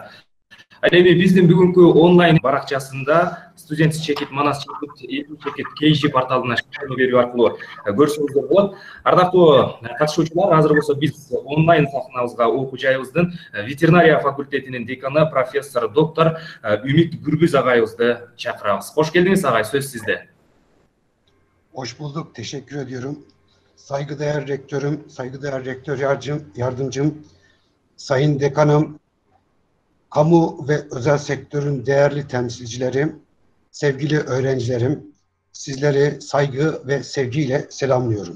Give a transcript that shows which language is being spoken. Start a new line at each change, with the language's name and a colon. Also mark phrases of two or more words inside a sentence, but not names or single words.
Kyrgyz: Ал эми биздин бүгүнкү онлайн баракчасында студент чекит манас чекит KG порталына шайлоо берүү аркылуу көрсөңүздөр болот. Ардактуу катышуучулар, азыр болсо биз онлайн сахнабызга окуу жайыбыздын ветеринария факультетинин деканы профессор доктор Үмүт Гүрбүз агайыбызды чакырабыз. Кош келдиңиз агай, сөз сизде.
Turkish: Hoş bulduk. Teşekkür ediyorum. Saygıdeğer rektörüm, saygıdeğer rektör yardımcım, sayın dekanım, kamu ve özel sektörün değerli temsilcileri, sevgili öğrencilerim, sizleri saygı ve sevgiyle selamlıyorum.